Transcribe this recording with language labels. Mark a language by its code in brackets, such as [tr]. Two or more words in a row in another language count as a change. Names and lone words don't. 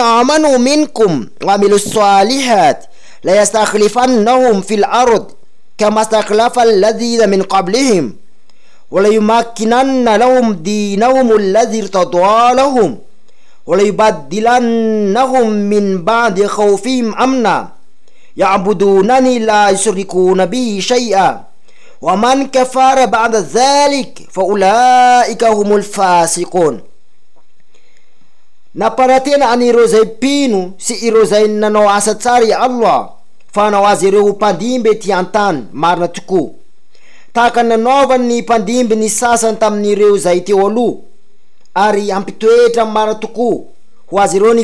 [ar] آمنوا منكم وعملوا الصالحات لا يستخلفنهم في الأرض كما استخلف الذين من قبلهم وليمكنن لهم دينهم الذي ارتضى لهم وليبدلنهم من بعد خوفهم أمنا يعبدونني لا يشركون به شيئا ومن كفر بعد ذلك فأولئك هم الفاسقون. [mg] Na paratena anirozay pino sy irozay nanao asa tsara Allah fa nawazy ireo mpandimby ty antany marina tokoa tahaka nanaovany ny mpandimby ny sasany tamin'ireo zay teo aloha ary ampitoetra marina tokoa ho azy ireo ny